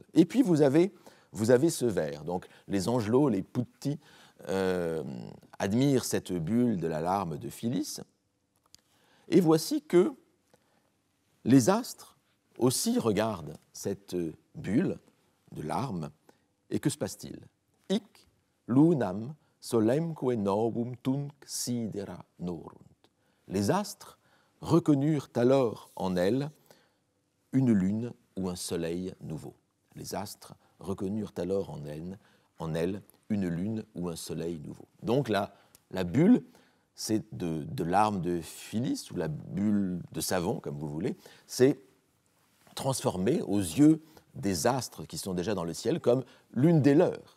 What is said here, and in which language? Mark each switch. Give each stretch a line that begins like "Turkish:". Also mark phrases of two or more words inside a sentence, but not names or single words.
French: Et puis vous avez ce vers, donc les angelots, les putti, admirent cette bulle de la larme de Phyllis, et voici que les astres aussi regardent cette bulle de larmes, et que se passe-t-il?
Latin: Hic lunam solemque novum tunc sidera norunt.
French: Les astres reconnurent alors en elle une lune ou un soleil nouveau. Les astres reconnurent alors en elle une lune ou un soleil nouveau. Donc la bulle, c'est de larmes de Phyllis, ou la bulle de savon, comme vous voulez, c'est transformée aux yeux des astres qui sont déjà dans le ciel comme l'une des leurs.